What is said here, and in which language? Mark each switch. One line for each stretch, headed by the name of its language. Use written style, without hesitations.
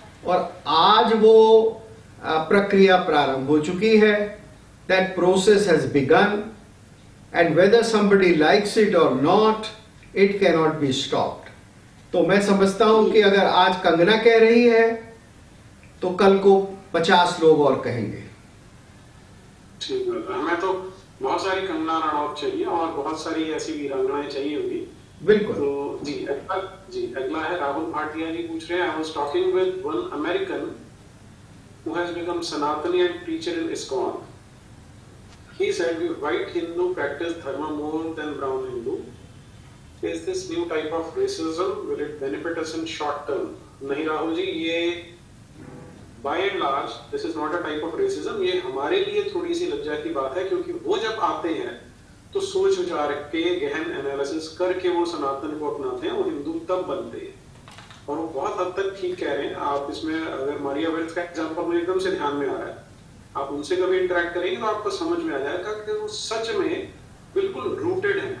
Hindi: और आज वो प्रक्रिया प्रारंभ हो चुकी है।
English: That process has begun, and whether somebody likes it or not, it cannot be stopped।
Hindi: तो मैं समझता हूं कि अगर आज कंगना कह रही है तो कल को 50 लोग और कहेंगे। ठीक है, हमें तो बहुत सारी कंगना रनौत चाहिए और बहुत सारी ऐसी वीरांगनाएं चाहिए होगी। बिल्कुल। तो जी अगला है राहुल भाटिया जी पूछ रहे हैं,
English: I was talking with one American who has become Sanatani and preacher in ISKCON. He said, "We white Hindu practice dharma more than brown Hindu. Is this new type of racism? Will it benefit us in short term?"
Hindi: नहीं राहुल जी, ये
English: by and large this is not a type of racism।
Hindi: ये हमारे लिए थोड़ी सी लज्जा की बात है, क्योंकि वो जब आते हैं तो सोच विचार के गहन एनालिसिस करके वो सनातन को अपनाते हैं, वो हिंदू तब बनते हैं। और वो बहुत हद तक ठीक कह रहे हैं आप। इसमें अगर मारिया वेल्थ का एग्जांपल मुझे एकदम से ध्यान में आ रहा है, आप उनसे कभी इंटरेक्ट करेंगे तो आपको समझ में आ जाएगा कि वो सच में बिल्कुल रूटेड है।